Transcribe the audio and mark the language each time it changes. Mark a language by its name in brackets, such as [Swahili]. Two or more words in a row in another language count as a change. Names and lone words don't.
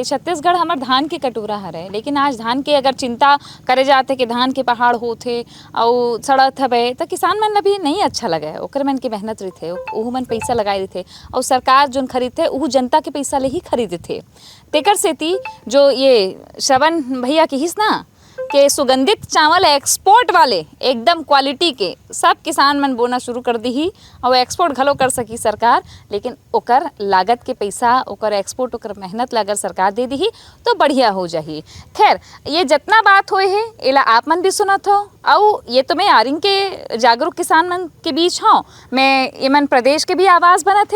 [Chhattisgarhi] छत्तीसगढ़ हमार धान के कटोरा हरे, लेकिन आज धान के अगर चिंता करे जाते कि धान के पहाड़ होते और सड़त हवे तो किसान मन अभी नहीं अच्छा लगे, ओकर मन के मेहनत रही थे, ओहू मन पैसा लगाए थे और सरकार जोन खरीदते ओहू जनता के पैसा ले ही खरीदे थे। तेकर सेती जो ये श्रवण भैया की हिस ना के सुगंधित चावल एक्सपोर्ट वाले एकदम क्वालिटी के सब किसान मन बोना शुरू कर दी ही और एक्सपोर्ट घलो कर सकी सरकार, लेकिन ओकर लागत के पैसा ओकर एक्सपोर्ट ओकर मेहनत ला अगर सरकार दे दी ही तो बढ़िया हो जाही। खैर ये जितना बात होए है एला आप मन भी सुनत हो, और ये तो मैं आरिंग के जागरूक किसान मन के बीच हूँ, मैं ये मन प्रदेश के भी आवाज़ बना थे।